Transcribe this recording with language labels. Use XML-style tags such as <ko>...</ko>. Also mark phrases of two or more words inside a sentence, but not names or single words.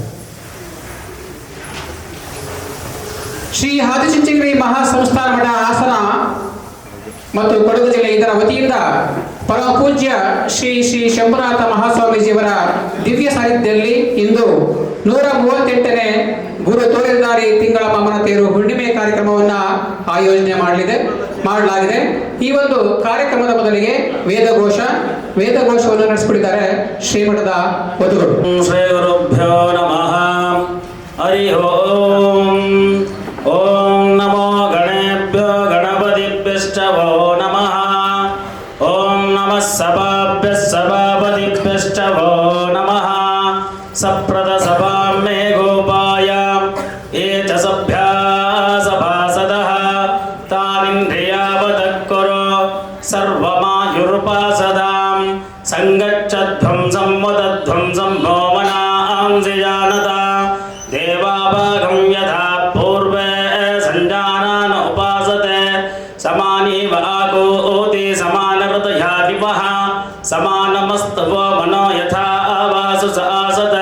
<kn>ಶ್ರೀ ಆದಿಚುಂಚನಗಿರಿ ಮಹಾಸಂಸ್ಥಾನ ಮಠ ಹಾಸನ ಮತ್ತು ಕೊಡಗು ಜಿಲ್ಲೆ ಇದರ ವತಿಯಿಂದ ಪರಮ ಪೂಜ್ಯ ಶ್ರೀ ಶ್ರೀ ಶಂಭುನಾಥ ಮಹಾಸ್ವಾಮೀಜಿಯವರ ದಿವ್ಯ ಸಾನ್ನಿಧ್ಯದಲ್ಲಿ ಇಂದು 138ನೇ ಗುರು ತೋರಿದಾರಿ ತಿಂಗಳ ಮಮನ ತೇರು ಹುಣ್ಣಿಮೆ ಕಾರ್ಯಕ್ರಮವನ್ನು ಆಯೋಜನೆ ಮಾಡಲಾಗಿದೆ. ಈ ಒಂದು ಕಾರ್ಯಕ್ರಮದ ಮೊದಲಿಗೆ ವೇದಘೋಷವನ್ನು ನಡೆಸಿಕೊಟ್ಟಿದ್ದಾರೆ ಶ್ರೀಮಠದ ವಧುಗಳು.</kn> <sa>ಶ್ರೀ ಗುರುಭ್ಯೋ ನಮಃ. ಹರಿ ಓಂ. ಓಂ ನಮೋ ಗಣೇಭ್ಯೋ ಗಣಪತಿಭ್ಯಶ್ಚ ವೋ ನಮಃ. ಓಂ ನಮಃ ಸಭಾಭ್ಯಃ ಸಭಾಪತಿಭ್ಯಶ್ಚ ವೋ ನಮಃ. ಸಪ್ರದ ಸಭಾಂ ಮೇ ಗೋಪಾಯ ಯೇ ಚ ಸಭ್ಯಾ ಸಭಾಸದಃ ತಾವಿಂದ್ರಿಯಾವತಃ ಕುರು ಸರ್ವಮಾಯುರುಪಾಸದಾಂ ಸಂಗಚ್ಚಧ್ವಂ ಸಂವದಧ್ವಂ ಸಂಭೋಮನಾಂಸಿ ಜಾನತ ದೇವಾಭಾಗಂ ಯಥಾ ಪೂರ್ವೇ ಸಂಜಾನಾನ ಉಪಾಸತೆ ಸಮಾನೀವ ಆಗೋತಿ ಸಮಾನಹೃದಯಾಧಿಪಃ ಸಮಾನಮಸ್ತವೋ ಮನೋ ಯಥಾ ಆವಾಸು ಸ ಆಸತೆ.</sa>